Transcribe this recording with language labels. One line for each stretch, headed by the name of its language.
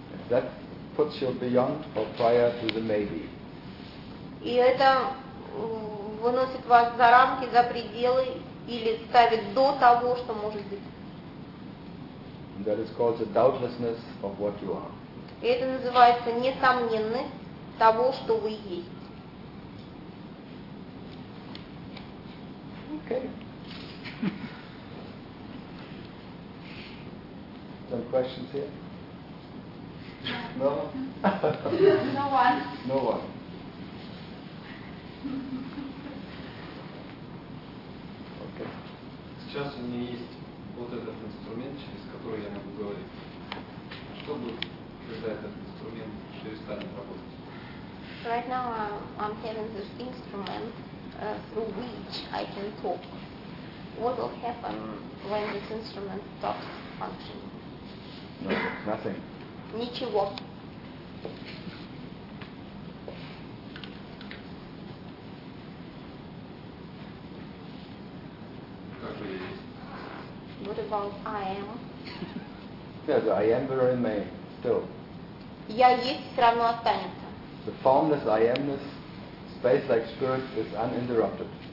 English: That puts you beyond or prior to the maybe.
Russian: И это выносит вас за рамки, за пределы, или ставит до того, что может быть.
English: That is called the doubtlessness of what you are.
Russian: И это называется несомненность того, что вы есть.
English: Okay. Some questions here? No? No one. Okay.
Russian: Сейчас у меня есть вот этот инструмент, через который я могу говорить. Что будет, когда этот инструмент перестанет работать?
English: Right now I'm having this instrument through which I can talk. What will happen when this instrument stops functioning? No, nothing.
Russian: Ничего.
English: What about I am? Yes, I am will remain still.
Russian: Я есть, все равно останется.
English: The formless I amness, space like spirit, is uninterrupted.